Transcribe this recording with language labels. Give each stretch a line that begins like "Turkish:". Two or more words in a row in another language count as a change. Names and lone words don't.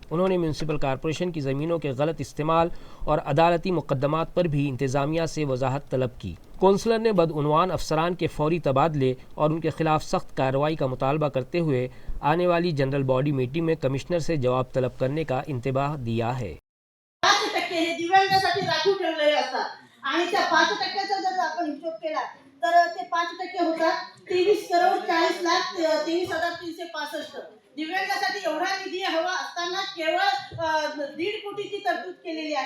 Urdu: انہوں نے میونسپل کارپوریشن کی زمینوں کے غلط استعمال اور عدالتی مقدمات پر بھی انتظامیہ سے وضاحت طلب کی۔ کونسلر نے بدعنوان افسران کے فوری تبادلے اور ان کے خلاف سخت کارروائی کا مطالبہ کرتے ہوئے آنے والی جنرل باڈی میٹنگ میں کمشنر سے جواب طلب کرنے کا انتباہ دیا ہے۔
Marathi: 5% हे दिव्यांगासाठी राखीव ठेवलेले असतात आणि त्या 5%चा जर आपण हिशोब केला तर ते 5% होतात 23,40,23,23,365 दिव्यांगासाठी एवढा निधी हवा असताना केवळ 1.5 कोटीची तरतूद केलेली आहे.